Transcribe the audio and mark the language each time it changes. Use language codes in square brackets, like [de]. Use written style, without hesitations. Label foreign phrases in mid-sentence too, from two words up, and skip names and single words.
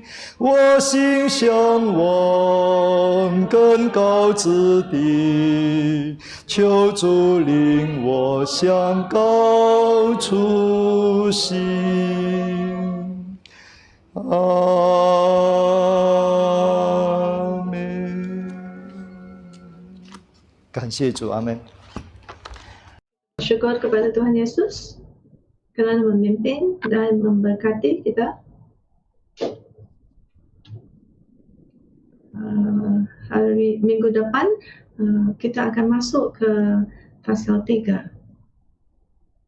[zh] 我心向往更高之地，求主领我向高处行。阿门。感谢主，阿门。 [ms] Syukur kepada Tuhan Yesus kerana memimpin dan memberkati kita. Hari minggu depan kita akan masuk ke pasal 3.